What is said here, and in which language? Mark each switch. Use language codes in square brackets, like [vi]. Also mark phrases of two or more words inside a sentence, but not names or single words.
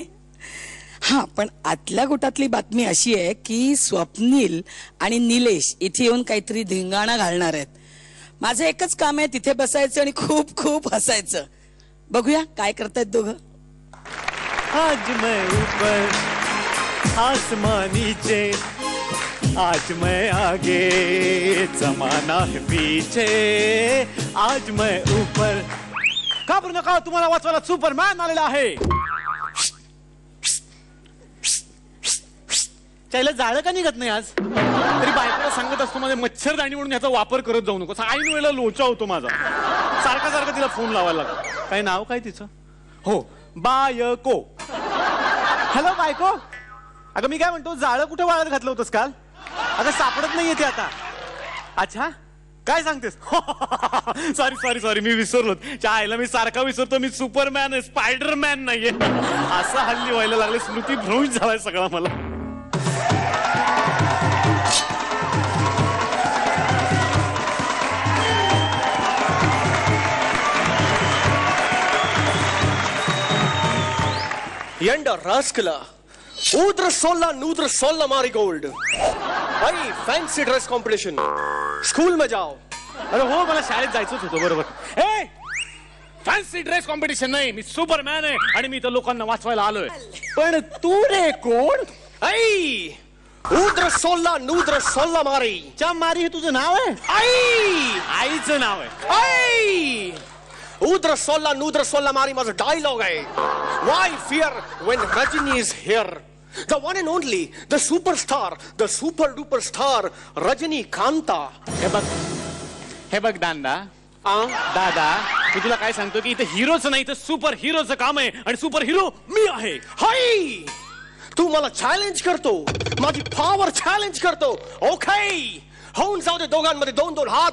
[mr] हा, पण आतल्या गोटातली बातमी अशी आहे की स्वप्नील आणि निलेश इथे येऊन काहीतरी धिंगाणा घालणार आहेत. माझं एकच काम आहे तिथे बसायचं आणि खूप खूप हसायचं. बघूया काय करतायत दोघं. [hi] आज मैं ऊपर आसमां नीचे, आज मैं आगे जमाना है पीछे, आज मैं ऊपर. [mr] घाबरू नका, तुम्हाला वाचवायला सुपरमॅन आलेला आहे. त्याला जाळं का निघत नाही आज? तरी बायकोला सांगत असतो माझे मच्छरदाणी म्हणून याचा वापर करत जाऊ नको. ऐन वेळेला लोचा होतो माझा. सारखा सारखा तिला फोन लावायला लागतो. काय नाव काय तिचं? हो, बायको. हॅलो बायको. अगं मी काय म्हणतो, जाळं कुठे वाळत घातलं होतंस काल? अगं सापडत नाहीये ते आता. अच्छा, काय सांगतेस? सॉरी सॉरी सॉरी, मी विसरलो. आईला मी सारखा विसरतो. मी सुपरमॅन आहे, स्पायडरमॅन नाहीये. असं हल्ली व्हायला लागले, स्मृती भ्रंश झालाय सगळा मला. [ta] ஏண்டா ராஸ்கலா, udra solla nudra solla marigold. [en] Hey, fancy dress competition. [hi] School में जाओ. [mr] अरे हो, मला शाळेत जायचंच होतं. बरोबर. ए, फॅन्सी ड्रेस कॉम्पिटिशन नाही, मी सुपरमॅन आहे आणि मी तर लोकांना वाचवायला आलोय. पण तू रे कोण? Hey, udra solla nudra solla mari. च्या मारी हे तुझं नाव आहे? Hey, आईचं नाव आहे. hey. Udra solla nudra solla mari माझा dialogue आहे. [en] Why fear when Rajini is here? The one and only, the superstar, the super duper star, Rajini Kanta. [mr] हे बघ दांडा. दादा, मी तुला काय सांगतो की इथे हिरोच नाही तर सुपर हिरोचं काम आहे आणि सुपर हिरो मी आहे. हाय, तू मला चॅलेंज करतो, माझी पॉवर चॅलेंज करतो. ओके, होऊन जाऊ दे दोघांमध्ये दोन दोन हात.